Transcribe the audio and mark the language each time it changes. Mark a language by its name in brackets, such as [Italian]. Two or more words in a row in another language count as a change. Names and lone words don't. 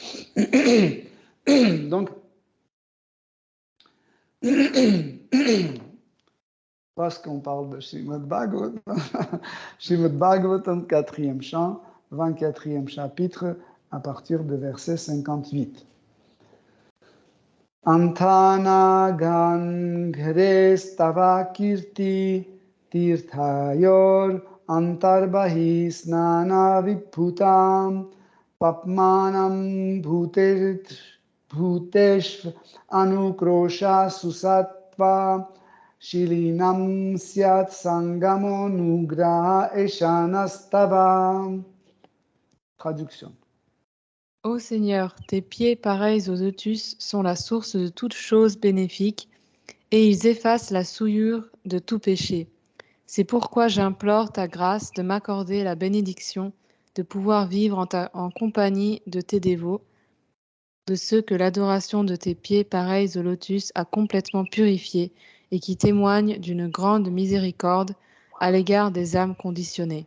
[French] Donc, parce qu'on parle de Srimad Bhagavatam, Srimad Bhagavatam, 4e chant, 24e chapitre, à partir de verset 58. [Sanskrit] Antana ganghre stava kirti tirthayor antarbahi snana vibhutam papmanam bhutesh anukrosha susatva shilinam syat sangamo nugraha eshanastava. [French] Traduction. Ô Seigneur, tes pieds pareils aux lotus sont la source de toute chose bénéfique, et ils effacent la souillure de tout péché. C'est pourquoi j'implore ta grâce de m'accorder la bénédiction de pouvoir vivre en compagnie de tes dévots, de ceux que l'adoration de tes pieds pareils au lotus a complètement purifiés et qui témoignent d'une grande miséricorde à l'égard des âmes conditionnées.